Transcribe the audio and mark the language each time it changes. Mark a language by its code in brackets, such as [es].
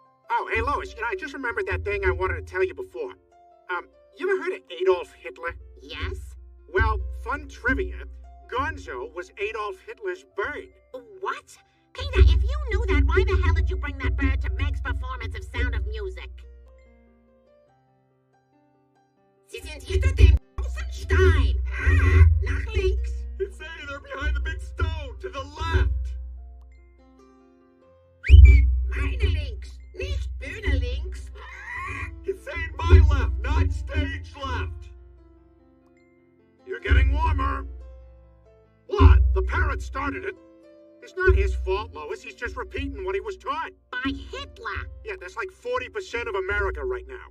[en] Oh, hey, Lois, I just remembered that thing I wanted to tell you before. You ever heard of Adolf Hitler? Yes? Well, fun trivia. Gonzo was Adolf Hitler's bird. What? Peter, if you knew that, why the hell did you bring that bird to Meg's performance of Sound of Music? [de] Sie sind hinter dem großen Stein. Nach links. [en] It's saying they're behind the big stone, to the left. [de] Meine links, nicht Bühne links. [en] It's saying my left, not stage left. You're getting warmer. What? The parrot started it. It's not his fault, Lois. He's just repeating what he was taught. By Hitler. Yeah, that's like 40% of America right now.